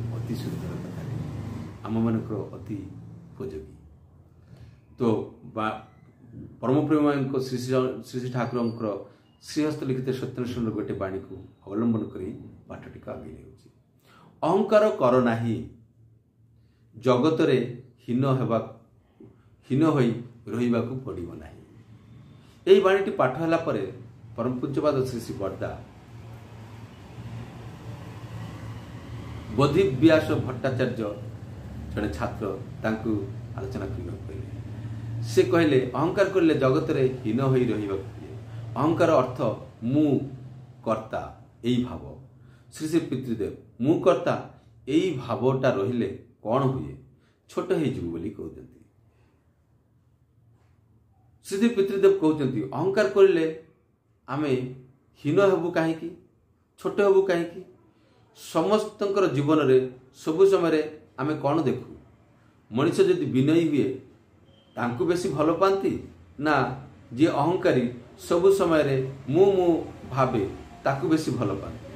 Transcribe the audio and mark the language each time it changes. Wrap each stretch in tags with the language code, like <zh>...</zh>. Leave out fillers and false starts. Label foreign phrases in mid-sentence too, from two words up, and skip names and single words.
<or>ଅତି ସୁନ୍ଦର କଥା ଆମ ମାନ ଅତି ଉପଯୋଗୀ। ତୋ ପରମ ପ୍ରେମ ଶ୍ରୀ ଶ୍ରୀ ଠାକୁର ଶ୍ରୀହସ୍ତ ଲିଖିତ ସତ୍ୟନାରାୟଣ ଗୋଟେ ବାଣୀ କୁ ଅବଲମ୍ବନ କର ପାଠଟି ଆଗେ ଲେ। ଅହଂକାର କର ନାହିଁ ଜଗତ ରେ ହୀନ ହୋଇ ରହିବାକୁ ପଡ଼ିବ ନାହିଁ। ଏହି ବାଣୀଟି ପାଠ ହେଲା ପରେ ପରମ ପୂଜ୍ୟପାଦ ଶ୍ରୀ ଶ୍ରୀ ବଡ଼ଦା ବୋଧି ବ୍ୟାସ ଭଟ୍ଟାଚାର୍ଯ୍ୟ ଜଡ଼େ ଛାତ୍ର ତାଙ୍କୁ ଆଲୋଚନା କହିଲେ। ସେ କହିଲେ ଅହଂକାର କରିଲେ ଜଗତ ରେ ହୀନ ହୋଇ ରହିବାକୁ। ଅହଂକାର ଅର୍ଥ ମୁଁ କର୍ତ୍ତା ଏଇ ଭାବ। ଶ୍ରୀ ଶ୍ରୀ ପିତୃଦେବ ମୁଁ କର୍ତ୍ତା ଏଇ ଭାବଟା ରହିଲେ କଉଣ ହୁଏ ଛୋଟ ହେ ଜୀବ ବୋଲି କହୁଛନ୍ତି। ଶ୍ରୀ ଶ୍ରୀ ପିତୃଦେବ କହୁଛନ୍ତି ଅହଂକାର କରିଲେ ଆମେ ହୀନ ହେବୁ କାହିଁକି, ଛୋଟ ହେବୁ କାହିଁକି। ସମସ୍ତଙ୍କର ଜୀବନ ରେ ସବୁ ସମୟ ଆମେ କଉଣ ଦେଖୁ, ମନୁଷ୍ୟ ଯଦି ବିନୟୀ ହୁଏ ତାଙ୍କୁ ବେଶୀ ଭଲ ପାଉ ନା ଯେ ଅହଂକାରୀ ସବୁ ସମୟ ରେ ମୁଁ ଭାବେ ତାକୁ ବେଶୀ ଭଲ ପାଉ।</or>